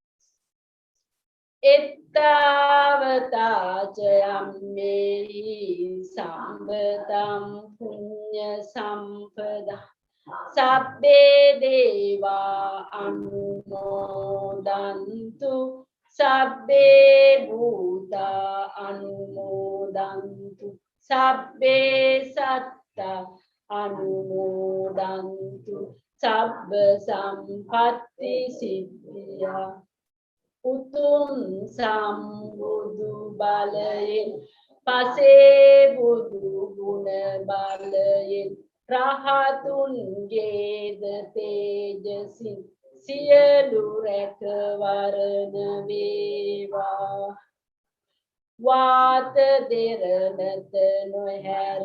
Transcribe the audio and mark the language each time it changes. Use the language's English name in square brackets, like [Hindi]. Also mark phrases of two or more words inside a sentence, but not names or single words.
[Pali] එත්තාවතා ච යම්මේහි සම්පතං පුඤ්ඤ සම්පදා සබ්බේ දේවා අනුමෝදන්තු සබ්බේ භූතා අනුමෝදන්තු සබ්බේ සත්තා අනුමෝදන්තු සබ්බ සම්පත්ති සිද්ධියා [Sinhala] උතුම් සම්බුදු බලයෙන් පසේ බුදු ගුණ බලයෙන් රහතුන්ගේද තේජසින් සියලු රැකවරණ වේවා වාත දෙරණත නොහැර